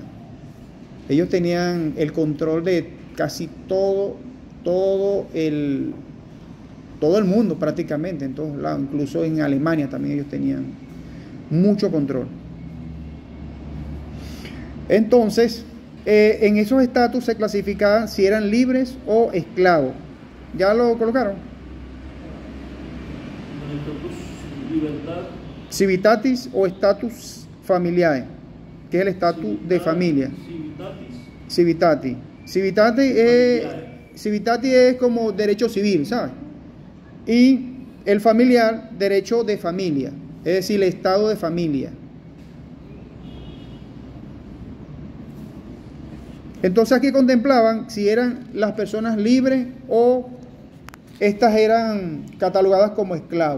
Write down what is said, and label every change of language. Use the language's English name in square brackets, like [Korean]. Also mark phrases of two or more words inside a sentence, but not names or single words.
[Spanish] Ellos tenían el control de casi todo el mundo prácticamente, en todos lados, incluso en Alemania también ellos tenían mucho control. Entonces, en esos estatus se clasificaban si eran libres o esclavos. ¿Ya lo colocaron? Libertad. [Latin] Civitatis o status familiae, [Spanish] que es el estatus de familia. Civitatis. Civitatis es como derecho civil, ¿sabes? Y el familiar, derecho de familia, es decir, el estado de familia. Entonces aquí contemplaban si eran las personas libres o estas eran catalogadas como esclavos.